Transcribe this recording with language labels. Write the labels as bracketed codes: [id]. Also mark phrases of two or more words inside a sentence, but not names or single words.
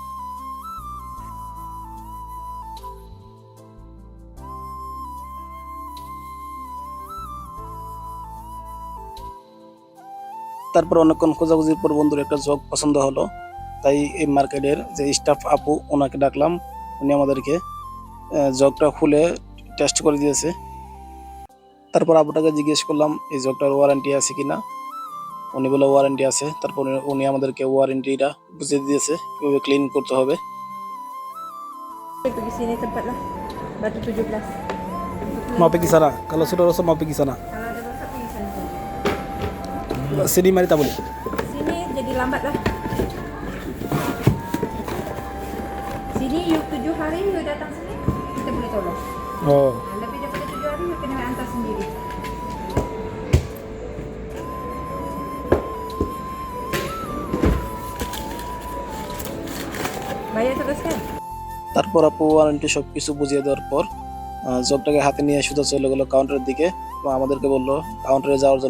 [bn] তারপর অনেকক্ষণ খোঁজাখুঁজির পর বন্ধুর একটা জগ পছন্দ হলো, তাই এই মার্কেটের যে স্টাফ আপু ওনাকে ডাকলাম। উনি আমাদেরকে জগটা খুলে টেস্ট করে দিয়েছে। তারপর আপুটাকে জিজ্ঞেস করলাম এই জগটার ওয়ারেন্টি আছে কিনা। উনি বলে ওয়ারেন্টি আছে। তারপর উনি আমাদেরকে ওয়ারেন্টিটা বুঝিয়ে দিয়েছে কিভাবে ক্লিন করতে হবে। [ms] Pergi sini tempat lah. Batu 17. mau pergi sana kalau sudah rasa mau pergi sana Kalau ada rosak pergi sana. sini mari tak boleh Sini jadi lambat lah. Sini you 7 hari you datang sini, kita boleh tolong. oh Lebih daripada 7 hari you kena hantar sendiri. Bayar terus kan? [bn] তারপর আপু ওয়ারেন্টি সব কিছু বুঝিয়ে দেওয়ার পর জবটাকে হাতে নিয়ে সোজা চলে গেলো কাউন্টারের দিকে এবং আমাদেরকে বললো কাউন্টারে যাওয়ার জন্য।